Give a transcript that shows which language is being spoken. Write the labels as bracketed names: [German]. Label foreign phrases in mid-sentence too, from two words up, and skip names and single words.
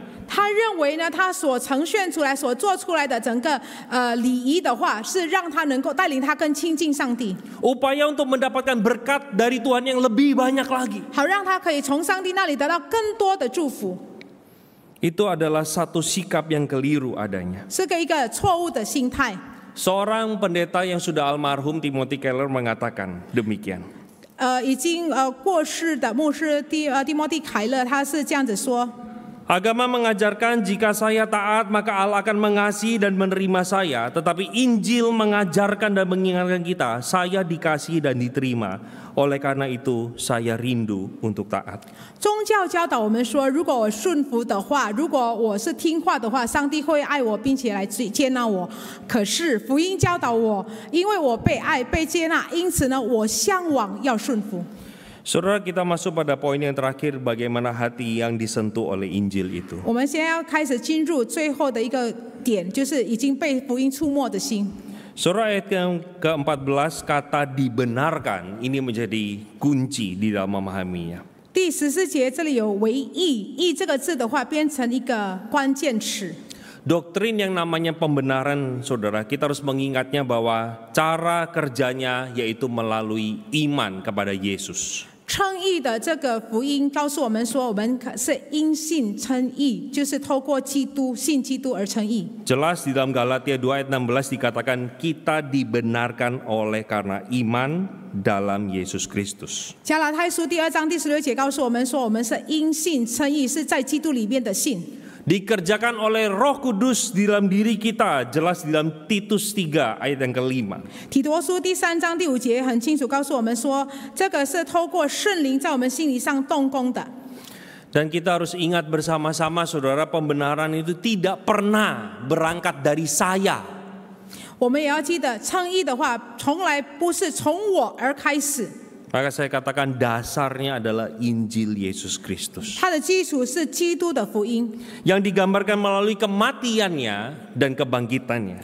[Chinese] 他认为呢，他所呈现出来、所做出来的整个礼仪的话，是让他能够带领他更亲近上帝， [Indonesian] Upaya untuk mendapatkan berkat dari Tuhan yang lebih banyak lagi. [Chinese] 好让他可以从上帝那里得到更多的祝福。 [Indonesian] Itu adalah satu sikap yang keliru adanya. [Chinese] 是一个错误的心态。 [Indonesian] Seorang pendeta yang sudah almarhum Timothy Keller mengatakan demikian. [Chinese] 已经过世的牧师蒂莫蒂凯勒，他是这样子说。 [Indonesian] Agama mengajarkan jika saya taat maka Allah akan mengasihi dan menerima saya. Tetapi Injil mengajarkan dan mengingatkan kita, saya dikasihi dan diterima. Oleh karena itu saya rindu untuk taat. [Chinese] 宗教教导我们说，如果我顺服的话，如果我是听话的话，上帝会爱我，并且来接纳我。可是福音教导我，因为我被爱、被接纳，因此呢，我向往要顺服。 [Indonesian] Saudara, kita masuk pada poin yang terakhir, bagaimana hati yang disentuh oleh Injil itu. [Chinese] 我们现在要开始进入最后的一个点，就是已经被福音触摸的心。 [Indonesian] Saudara, ayat yang ke-14 kata dibenarkan ini menjadi kunci di dalam memahaminya. [Chinese] 第14节这里有为义，义这个字的话变成一个关键词。 [Indonesian] Doktrin yang namanya pembenaran, saudara, kita harus mengingatnya bahwa cara kerjanya yaitu melalui iman kepada Yesus. [Chinese] 称义的这个福音告诉我们说，我们是因信称义，就是透过基督信基督而称义。 [Indonesian] Jelas di dalam Galatia 2 ayat 16 dikatakan kita dibenarkan oleh karena iman dalam Yesus Kristus. [Chinese] 加拉太书第2章第16节告诉我们说，我们是因信称义，是在基督里面的信。 [Indonesian] Dikerjakan oleh Roh Kudus di dalam diri kita, jelas di dalam Titus 3 ayat yang ke-5. [Chinese] 提多书第3章第5节很清楚告诉我们说，这个是透过圣灵在我们心理上动工的。 [Indonesian] Dan kita harus ingat bersama-sama, saudara, pembenaran itu tidak pernah berangkat dari saya. [Chinese] 我们也要记得，称义的话，从来不是从我而开始。 [Indonesian] Maka saya katakan dasarnya adalah Injil Yesus Kristus. [Chinese] 它的基础是基督的福音， [Indonesian] Yang digambarkan melalui kematiannya dan kebangkitannya.